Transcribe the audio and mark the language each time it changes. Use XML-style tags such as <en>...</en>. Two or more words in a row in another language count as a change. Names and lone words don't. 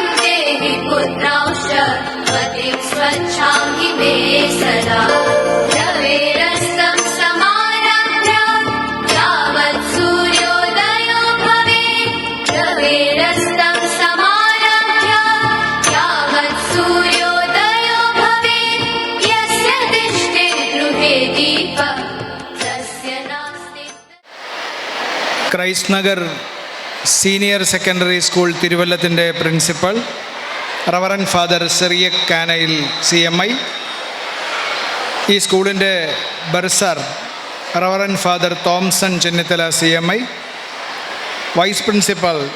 <sa>देहि पुत्रांश्च मतिं स्वच्छां मे सदा रवेरस्तं समारभ्य यावत् सूर्योदयो भवेत् रवेरस्तं समारभ्य यावत् सूर्योदयो भवेत् यस्य दिष्टिर्गृहे दीपः तस्य नास्ति</sa> <ml>ക്രൈസ്റ്റ് നഗർ സീനിയർ സെക്കൻഡറി സ്കൂൾ തിരുവല്ലത്തിൻ്റെ</ml> <en>Principal Reverend Father</en> <ml>സിറിയക് കാനയിൽ CMI, ഈ സ്കൂളിൻ്റെ</ml> <en>Bursar Reverend Father</en> <ml>തോംസൺ ചെന്നിത്തല CMI,</ml> <en>Vice Principal</en>